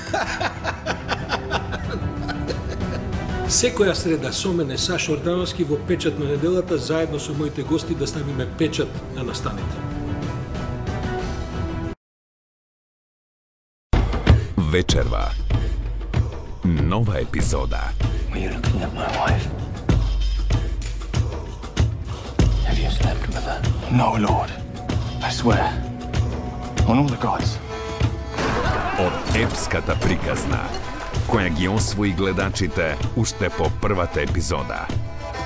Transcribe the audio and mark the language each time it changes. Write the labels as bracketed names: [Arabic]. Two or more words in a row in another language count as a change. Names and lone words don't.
[Macedonian] Секоја среда со мене Сашо Ордановски во Печат на неделата заедно со моите гости да ставиме печат на настаните. Вечерва. Нова епизода. [English] No, Lord. I swear. On all the gods. [Macedonian] Од епската приказна, која ги освои гледачите уште по првата епизода.